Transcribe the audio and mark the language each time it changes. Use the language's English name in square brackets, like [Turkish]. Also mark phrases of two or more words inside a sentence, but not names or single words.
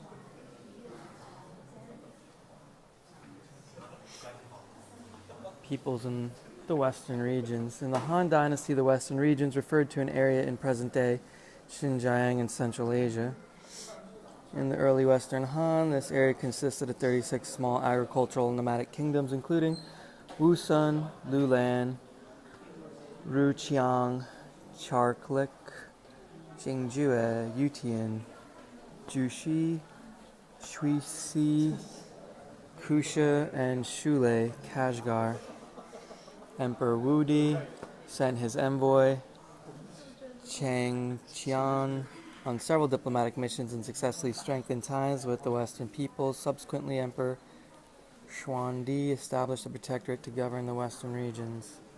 [English] Peoples in the Western regions. In the Han Dynasty, the Western regions referred to an area in present-day Xinjiang in Central Asia. In the early Western Han, this area consisted of 36 small agricultural and nomadic kingdoms, including Wusun, Lulan, Ruqiang, Charklik, Jingjue, Yutian, Jushi, Shuixi, Kusha, and Shule, Kashgar. Emperor Wudi sent his envoy, Chang Qian, on several diplomatic missions and successfully strengthened ties with the Western peoples. Subsequently, Emperor Xuandi established a protectorate to govern the Western regions.